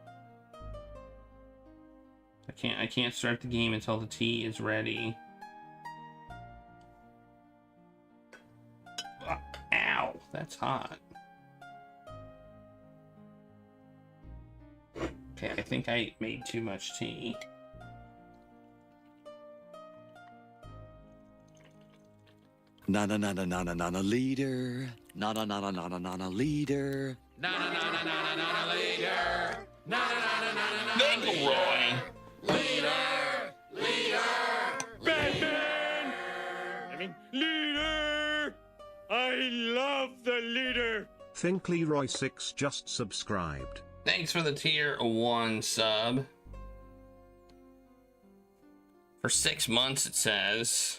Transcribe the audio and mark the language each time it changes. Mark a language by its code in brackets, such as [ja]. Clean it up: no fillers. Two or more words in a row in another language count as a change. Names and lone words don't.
[en] I can't start the game until the tea is ready. Ow, that's hot. Okay, I think I made too much tea. Na na na na na na na na leader. Na na na na na na na na leader. Na na na na na na na leader. Na na na na na na Thank you, Roy. leader. Batman! I mean, leader! I love the leader! Think Leroy 6 just subscribed. Thanks for the tier 1 sub. For 6 months, it says.